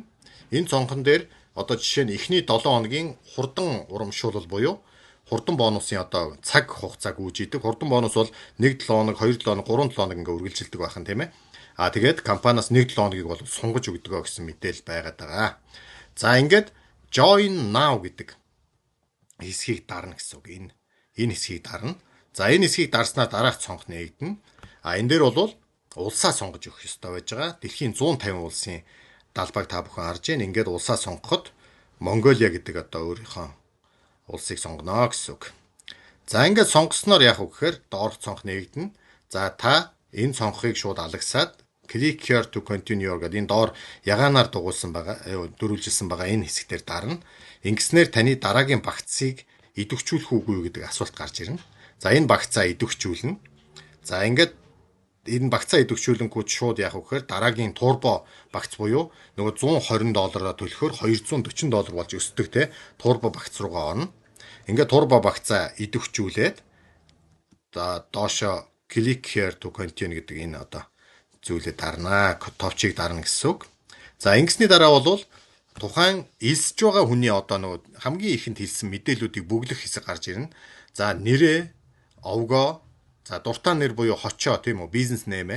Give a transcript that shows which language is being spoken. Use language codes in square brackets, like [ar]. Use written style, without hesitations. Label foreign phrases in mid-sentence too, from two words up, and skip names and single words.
[mn] Энэ цонхон дээр одоо жишээ нь эхний 7 хоногийн хурдан урамшуулал буюу хурдан бонусын одоо цаг хугацааг үүжидэг. Хурдан бонус бол 1 7 хоног, 2 7 хоног, 3 7 хоног ингээ үргэлжилдэг байх нь тийм ээ. Тэгээд компаниас 1 7 хоногийг бол сунгаж өгдөг гэсэн мэдээлэл байгаад байгаа. За ингээд [en] join now [mn] гэдэг хэсгийг дарна гэсэн үг. Энэ хэсгийг дарна. За энэ хэсгийг дарснаар дараах цонх нээгдэнэ. Энэ дээр бол улсаа сонгож өгөх ёстой байж байгаа. Дэлхийн 150 улсын далбайг та бүхэн харж байна. Ингээд улсаа сонгоход Монголиа гэдэг одоо өөрийнхөө улсыг сонгоно гэсэн үг. За ингээд сонгосноор яг үгээр доорх цонх нээгдэнэ. За та энэ цонхыг шууд алагсаад [en] click here to continue [mn] гэдэг энэ доор ягаанаар дугуулсан байгаа, дөрвөлжилсэн байгаа энэ хэсгээр дарна. Ингэснээр таны дараагийн багцыг идэвхжүүлэх үгүй гэдэг асуулт гарч ирнэ. За энэ багцаа идэвхжүүлнэ. За ингээд энэ багцаа идэвхжүүлэнгүүт шууд яг үхээр дараагийн турбо багц буюу нөгөө $120 төлөхөөр $240 болж өсдөг те турбо багц руугаа орно. Ингээд турбо багцаа идэвхжүүлээд доошо [en] click here to continue [mn] гэдэг энэ одоо зүйлээ дарнаа, товчийг дарна гэсэн үг. За ингэсний дараа бол тухайн элсэж байгаа хүний одоо нөгөө хамгийн ихэнд хэлсэн мэдээллүүдийг бүглэх хэсэг гарч ирнэ. За нэрээ, овгоо, за дуртай нэр буюу хочоо тийм үү, бизнес нэмээ.